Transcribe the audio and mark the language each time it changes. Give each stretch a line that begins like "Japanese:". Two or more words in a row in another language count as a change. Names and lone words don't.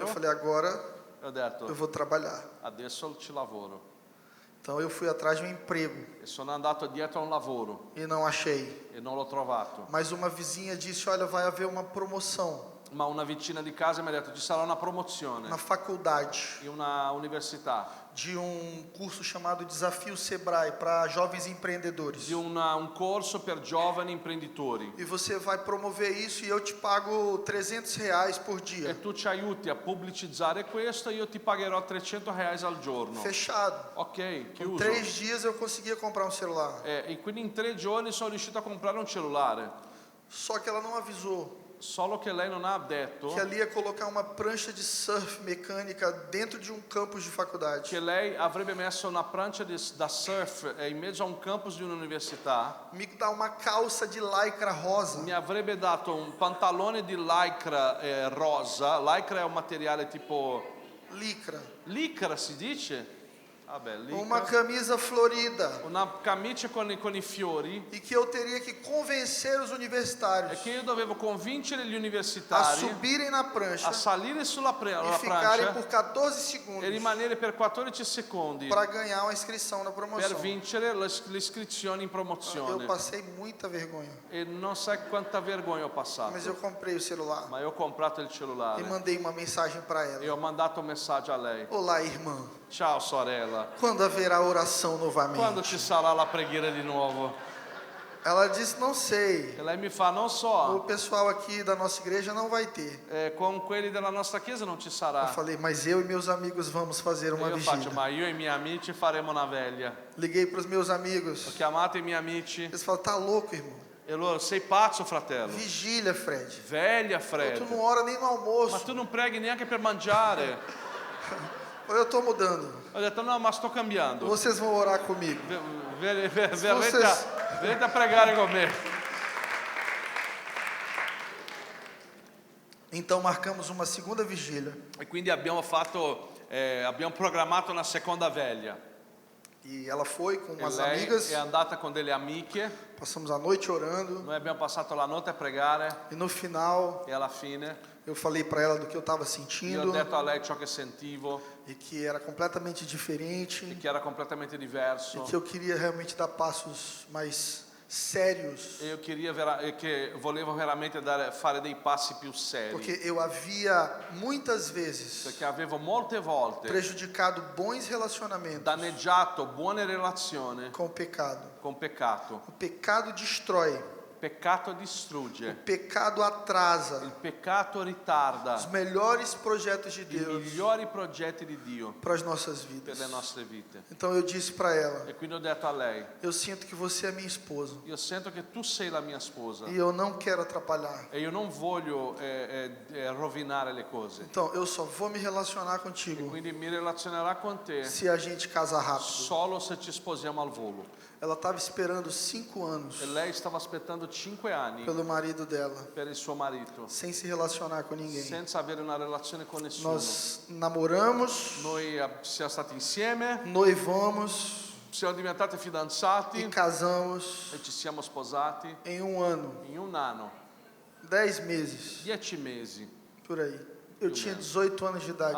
Portuguese: Eu falei: agora
Italian: E ho detto,
Portuguese: eu vou trabalhar.
Italian: adesso ci lavoro.
Portuguese: Então eu fui atrás de um emprego
Italian: E sono andato dietro a un lavoro
Portuguese: e não achei.
Italian: e non l'ho trovato.
Portuguese: Mas uma vizinha disse: olha, vai haver uma promoção
Italian: Ma una vicina di casa mi ha detto, ci sarà una promozione
Portuguese: na faculdade
Italian: in una università
Portuguese: de curso chamado Desafio Sebrae para jovens empreendedores.
Italian: di un corso per giovani imprenditori.
Portuguese: E você vai promover isso e eu te pago R$300 por dia.
Italian: E tu ci aiuti a pubblicizzare questo e io ti pagherò 300 reais al giorno.
Portuguese: Fechado.
Italian: Ok,
Portuguese: Em
Italian: chiuso.
Portuguese: 3 dias eu conseguia comprar um celular.
Italian: E quindi in 3 giorni sono riuscito a comprare un cellulare.
Portuguese: Só que ela não avisou
Italian: Solo che lei non ha detto
Portuguese: que ali ia colocar uma prancha de surf mecânica dentro de um campus de faculdade.
Italian: che lei avrebbe messo una prancia da surf in mezzo a un campus di un'università.
Portuguese: Me dá uma calça de lycra rosa.
Italian: Mi avrebbe dato un pantalone di lycra rosa. Lycra è un materiale tipo... Licra si dice? Vabbè,
Portuguese: Uma
Italian: licra.
Portuguese: camisa florida.
Italian: Una camicia con i fiori.
Portuguese: E que eu teria que convencer os
Italian: E
Portuguese: universitários
Italian: che io dovevo convincere gli
Portuguese: a
Italian: universitari
Portuguese: subirem na prancha
Italian: a salire sulla
Portuguese: e ficarem
Italian: prancia
Portuguese: por 14
Italian: e
Portuguese: segundos
Italian: rimanere per 14 secondi
Portuguese: para ganhar uma inscrição na
Italian: per
Portuguese: promoção.
Italian: vincere l'iscrizione in
Portuguese: Eu
Italian: promozione.
Portuguese: passei muita vergonha,
Italian: E non sai quanta vergogna ho passato.
Portuguese: mas eu comprei o celular
Italian: Ma io ho comprato il
Portuguese: e
Italian: cellulare
Portuguese: mandei uma mensagem para ela.
Italian: e ho mandato un messaggio a lei.
Portuguese: Olá, irmã.
Italian: Ciao sorella,
Portuguese: Quando haverá oração
Italian: quando
Portuguese: novamente?
Italian: ci sarà la preghiera di nuovo?
Portuguese: Ela disse, não sei.
Italian: E lei mi fa, non
Portuguese: O
Italian: so,
Portuguese: pessoal aqui da nossa igreja não vai ter.
Italian: con quelli della nostra chiesa non ci
Portuguese: Eu
Italian: sarà.
Portuguese: falei, mas eu e meus amigos vamos fazer
Italian: E
Portuguese: uma
Italian: io faccio,
Portuguese: vigília.
Italian: ma io e i miei amici faremo una veglia.
Portuguese: Liguei para os meus
Italian: Ho
Portuguese: amigos.
Italian: chiamato i miei amici
Portuguese: Eles falaram, tá louco, irmão?
Italian: e loro, sei pazzo fratello?
Portuguese: Vigília, Fred.
Italian: Veglia
Portuguese: Tu
Italian: Fred.
Portuguese: não ora nem no
Italian: Ma
Portuguese: almoço.
Italian: tu non preghi neanche per mangiare.
Portuguese: Ou eu estou mudando.
Italian: Ho detto no, ma sto cambiando.
Portuguese: Vocês vão orar comigo.
Italian: Venite a pregare con me.
Portuguese: Então marcamos uma segunda vigília.
Italian: E quindi abbiamo programmato una seconda veglia.
Portuguese: E ela foi com
Italian: E
Portuguese: umas
Italian: lei
Portuguese: amigas.
Italian: è andata con delle amiche.
Portuguese: Passamos a noite orando.
Italian: Noi abbiamo passato la notte a pregare
Portuguese: E no final,
Italian: e alla fine
Portuguese: eu falei para ela do que eu estava
Italian: io ho
Portuguese: sentindo.
Italian: detto a lei ciò che sentivo
Portuguese: E que era completamente
Italian: e
Portuguese: diferente.
Italian: che era completamente
Portuguese: E
Italian: diverso.
Portuguese: que eu queria realmente dar passos mais sérios.
Italian: E io che volevo veramente fare dei passi più seri.
Portuguese: Porque eu havia muitas vezes
Italian: Perché avevo molte volte
Portuguese: prejudicado bons relacionamentos
Italian: danneggiato buone relazioni
Portuguese: com o pecado.
Italian: con peccato.
Portuguese: O pecado destrói.
Italian: Peccato
Portuguese: O
Italian: distrugge.
Portuguese: pecado
Italian: Il
Portuguese: atrasa
Italian: peccato ritarda
Portuguese: os melhores projetos de
Italian: i
Portuguese: Deus
Italian: migliori progetti di Dio
Portuguese: para as nossas
Italian: per
Portuguese: vidas.
Italian: le nostre vite.
Portuguese: Então eu disse para ela:
Italian: E quindi ho detto a lei,
Portuguese: eu sinto que você é minha esposa
Italian: io sento che tu sei la mia sposa
Portuguese: e eu não quero atrapalhar.
Italian: e io non voglio rovinare le cose.
Portuguese: Então eu só vou me relacionar contigo
Italian: Quindi mi relazionerò con te
Portuguese: se a gente casar rápido.
Italian: solo se ci sposiamo al volo.
Portuguese: Ela estava esperando 5 anos
Italian: E lei stava aspettando 5 anni
Portuguese: pelo marido dela,
Italian: per il suo marito,
Portuguese: sem se relacionar com ninguém.
Italian: senza avere una relazione con nessuno.
Portuguese: Nós namoramos,
Italian: Noi siamo stati insieme,
Portuguese: noivamos
Italian: siamo diventati fidanzati
Portuguese: e casamos
Italian: e ci siamo sposati
Portuguese: em um ano,
Italian: in un anno,
Portuguese: 10 meses,
Italian: 10 mesi.
Portuguese: por aí. Eu tinha 18 anos de idade,